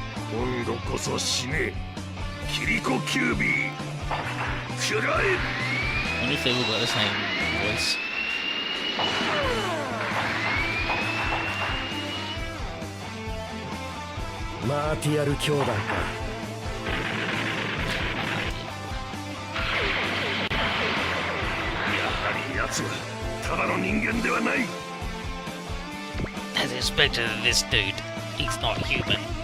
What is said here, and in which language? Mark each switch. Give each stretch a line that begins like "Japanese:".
Japanese: 今度こそ死ね、キリコキュービー。食らえ。
English: I wonder if they all got the same voice.
Japanese: マーティアル兄弟か。やはり奴はただの人間ではない。
English: As expected of this dude, he's not human.